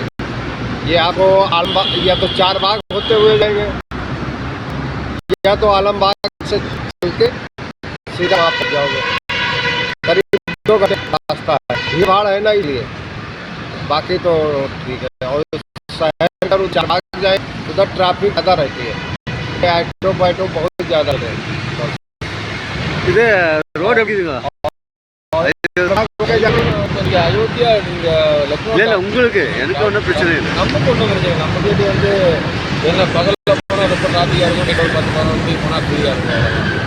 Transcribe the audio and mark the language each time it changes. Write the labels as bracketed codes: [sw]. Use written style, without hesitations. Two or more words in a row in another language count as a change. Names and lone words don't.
[hi] ये आपको आलमबाग या तो 4 बाग होते हुए जाएंगे, या तो आलमबाग से चल के सीधा वहाँ पर जाओगे। करीब 2 घंटे रास्ता है। भीड़ भाड़ है ना, इसलिए बाकी तो ठीक है। और शहर का 4 बाग जाए, उधर ट्रैफिक ज़्यादा रहती है, ऑटो वाइटो बहुत ज़्यादा रहते हैं। [ta] இது ரோடு எப்படி இருக்குங்க? அயோத்தியா இல்லை உங்களுக்கு எனக்கு ஒன்றும் பிரச்சனை இல்லை. நமக்கு ஒன்றும் பிரச்சனை. நம்ம வீட்டு வந்து என்ன பகலில் போனால் ரொம்ப டிராஃபிக்காக இருக்கும், நைட் 10-15 மணிக்கு போனால் ஃப்ரீயாக இருக்கும்.